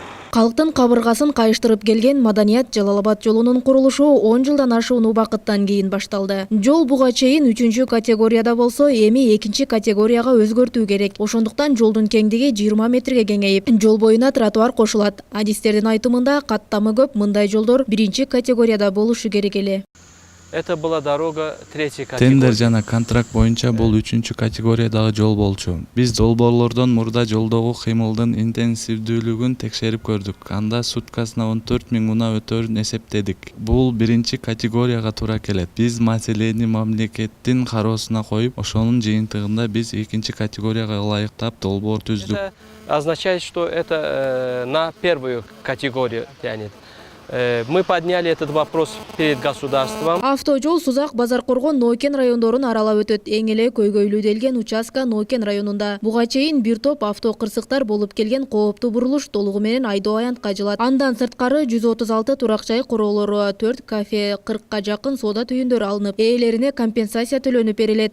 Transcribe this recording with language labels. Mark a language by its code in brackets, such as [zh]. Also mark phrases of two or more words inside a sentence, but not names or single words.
[ky] Калктын кабыргасын кайыштырып келген Маданият Жалал-Абад жолунун курулушу 10 жылдан ашуун убакыттан кийин башталды. Жол буга чейин 3 категорияда болсо, эми 2 категорияга өзгөртүү керек. Ошондуктан жолдун кеңдиги 20 метрге кеңейип, жол боюна тротуар кошулат. Адистердин айтымында каттамы көп мындай жолдор 1 категорияда болушу керек эле. [ru] Это была дорога 3 категория. [ky] Тендер жана контракт боюнча бул 3 категориядагы жол болчу. Биз долбоорлордон мурда жолдогу кыймылдын интенсивдүүлүгүн текшерип көрдүк. Анда суткасына 14 000 унаа өтөрүн эсептедик. Бул 1 категорияга туура келет. Биз маселени мамлекеттин кароосуна коюп, ошонун жыйынтыгында биз 2 категорияга ылайыктап долбоор түздүк. [ru] Это означает, что это на первую категорию тянет. Мы подняли этот вопрос перед государством. [ky] Автожол Сузак, Базаркоргон, Ноокен райондорун аралап өтөт. Эң эле көйгөйлүү участка Ноокен районунда. Буга чейин бир топ авто кырсыктар болуп келген кооптуу бурулуш толугу менен айдоо аянтка жылат. Андан сырткары 136 турак жай куроолору, 4 кафе, 40ка жакын соода түйүндөр алынып, ээлерине компенсация төлөнүп берилет.